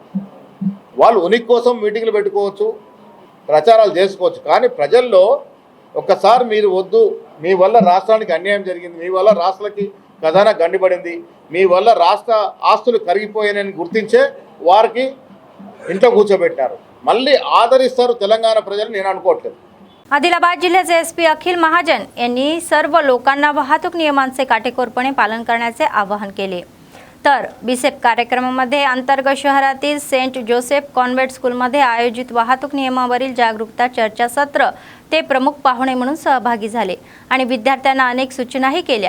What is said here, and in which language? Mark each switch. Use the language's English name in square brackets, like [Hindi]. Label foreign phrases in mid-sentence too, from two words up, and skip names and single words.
[Telugu] వాళ్ళు ఉనికి కోసం మీటింగ్లు పెట్టుకోవచ్చు, ప్రచారాలు చేసుకోవచ్చు, కానీ ప్రజల్లో ఒక్కసారి మీరు వద్దు, మీ వల్ల రాష్ట్రానికి అన్యాయం జరిగింది, మీ వల్ల రాష్ట్రాలకి ఖజానా గండిపడింది, మీ వల్ల రాష్ట్ర ఆస్తులు కరిగిపోయాయని గుర్తించే వారికి ఇంట్లో కూర్చోబెట్టారు। మళ్ళీ ఆదరిస్తారు తెలంగాణ ప్రజలు నేను అనుకోవట్లేదు। [Marathi] आदिलाबाद जिल्ह्याचे SP अखिल महाजन यांनी सर्व लोकांना वाहतूक नियमांचे काटेकोरपणे पालन करण्याचे आवाहन केले। तर BSEP कार्यक्रमामध्ये अंतर्गत शहरातील सेंट जोसेफ कॉन्व्हेंट स्कूलमध्ये आयोजित वाहतूक नियमावरील जागरूकता चर्चासत्र ते प्रमुख पाहुणे म्हणून सहभागी झाले आणि विद्यार्थ्यांना अनेक सूचनाही केल्या।